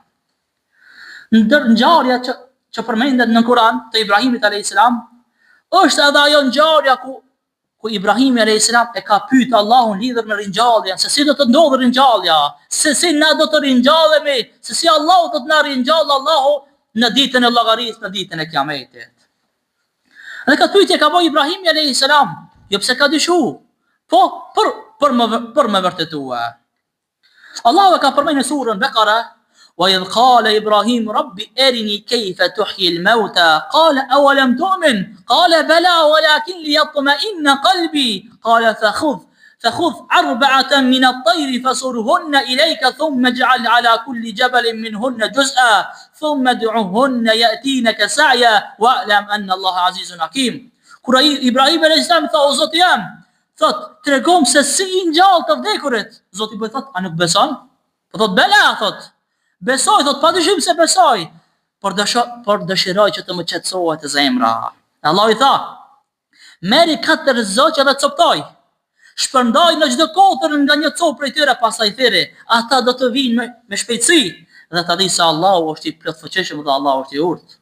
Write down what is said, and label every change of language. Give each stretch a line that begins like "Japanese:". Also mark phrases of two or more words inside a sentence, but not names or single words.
Albanian: Ndër ngjarja që përmendet në Kur'an të Ibrahimit
Arabic: عليه السلام,
Albanian: është edhe ajo ngjarja ku Ibrahimi
Arabic: عليه السلام
Albanian: e ka pyet Allahun lidhur me ringjalljen, se si do të ndodhë ringjallja, se si na do të ringjallemi, se si Allahu do të na ringjallë Allahu në ditën e llogarisë, në ditën e Kiametit. Dhe këtë pyetje ka bëu Ibrahimi
Arabic: عليه السلام,
Albanian: jo pse ka dyshu, po për me vërtetua. Allahu ka përmendur në surën Bekara,
Arabic: وإذ قال إبراهيم رب أرني كيف تحيي الموتى قال أولم تؤمن قال بلى ولكن ليطمئن قلبي قال فخذ 4 من الطير فصرهن إليك ثم اجعل على كل جبل منهن جزءا ثم ادعهن يأتينك سعيا واعلم أن الله عزيز حكيم.
Albanian: Kur Ibrahim
Arabic: عليه السلام
Albanian: tha o Zoti jam, thot tregom se si i ngjall të vdekurit. Zoti po thot a nuk beson? Po thot bela, thot besoj, thot padyshim se besoj, por dëshiroj që të më qetësohet zemra. Allah i tha, meri 4 zoqe dhe coptoj, shpërndaj në çdo kotër nga një copë prej tyre, pastaj thiri, ata do të vinë me shpejtësi, dhe ta di se Allahu është i plotfuqishëm dhe Allahu është i urtë.